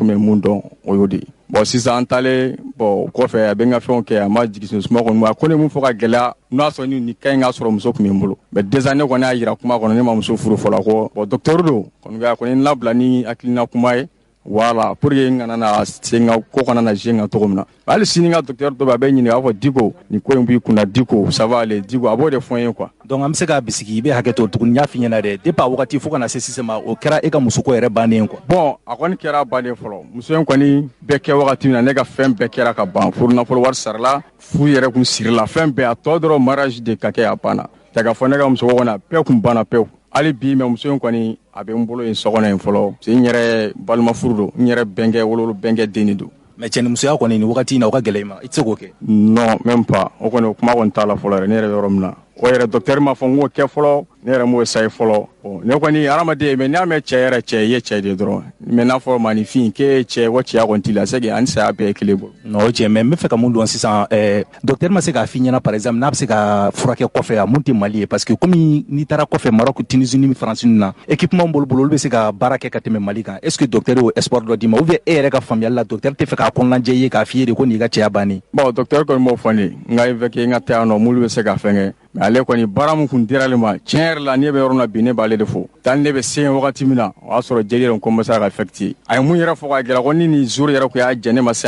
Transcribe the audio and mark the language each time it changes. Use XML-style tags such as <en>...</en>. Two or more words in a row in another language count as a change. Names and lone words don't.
<bm>bɛ mun dɔn o y'o de ye sisan an taalen o kɔfɛ a bɛ n ka fɛnw kɛ a ma jigin suma kɔni ko ne mun fɔ ka gɛlɛya n'a sɔrɔ ni ka ɲi ka sɔrɔ muso tun bɛ n bolo</bm> <fr>mais déjà</fr> <bm>ne kɔni y'a jira kuma kɔnɔ ne ma muso furu fɔlɔ ko docteur don kɔni n labila ni hakilina kuma ye</bm> <fr>voilà pour que</fr> <bm>n kana na se n ka ko kana na je n kan cogo min na hali sini n ka docteur dɔ bɛ a bɛ ɲininka a b'a fɔ Diko nin ko in b'i kunna Diko</bm> <fr>ça va aller</fr> <bm>Diko a b'o de fɔ n ye quoi donc an bɛ se k'a bisigi i bɛ hakɛ to tuguni n y'a f'i ɲɛna dɛ depuis a wagati fo ka na se sisan ma o kɛra e ka musoko yɛrɛ bannen quoi a kɔni kɛra bannen fɔlɔ muso in kɔni bɛɛ kɛ wagati min na ne ka fɛn bɛɛ kɛra ka ban furu nafolo wari sarala furu yɛrɛ kun sirila fɛn bɛɛ a tɔ dɔrɔn mariage de ka kɛ a banna ta ka fɔ ne ka muso kɔnɔ a bɛɛ kun banna pewu hali bi mais muso in kɔni a bɛ n bolo yen sɔgɔnɔ in fɔlɔ</bm> <fr>parce que</fr> <bm>n yɛrɛ balima furu don n yɛrɛ bɛnkɛ wololo bɛnkɛ den de don mais cɛnimusoya kɔni nin wagati in na o ka gɛlɛn i ma i tɛ se k'o kɛ</bm> <fr>non même pas</fr> <bm>o kɔni o kuma kɔni t'a la fɔlɔ yɛrɛ ne yɛrɛ bɛ yɔrɔ min na o yɛrɛ docteur ma fɔ n k'o kɛ fɔlɔ ne yɛrɛ m'o essayer fɔlɔ ne kɔni hadamaden mais n'i y'a mɛn cɛ yɛrɛ cɛ i ye cɛ de dɔrɔn mais n'a fɔ maninfin k'e ye cɛ ko cɛya kɔni t'i la</bm> <fr>c'est que</fr> <bm>ani saya bɛɛ ye kelen bolo non o cɛ mais n bɛ fɛ ka mun dɔn sisan docteur ma se k'a f'i ɲɛna</bm> <fr>par exemple</fr> <bm>n'a bɛ se ka furakɛ kɔfɛ a mun tɛ Mali ye</bm> <fr>parce que comme</fr> <bm>n'i taara kɔfɛ Maroc Tunisie ni France na équipement bolo olu bɛ se ka baara kɛ ka tɛmɛ Mali kan</bm> <fr>est ce que</fr> <bm>docteur y'o espoir dɔ d'i ma</bm> <fr>ou bien</fr> <bm>e yɛrɛ ka faamuyali la docteur tɛ fɛ k'a kɔnɔnajɛ i ye k'a f'i ye de ko nin y'i ka cɛya bannen docteur kɔni m'o fɔ ne ye n ka évoqué n ka taa yan nɔ m'olu bɛ se ka fɛn kɛ mais ale kɔni baara mun kun dira ale ma tiɲɛ yɛrɛ la ne bɛ yɔrɔ na bi ne b'ale de fo tan ne bɛ se wagati min na o y'a sɔrɔ jeli yɛrɛ commencé ka affecté a ye mun yɛrɛ fɔ ka gɛlɛ ko ni nin jour yɛrɛ ko y'a jɛ ne ma san</bm>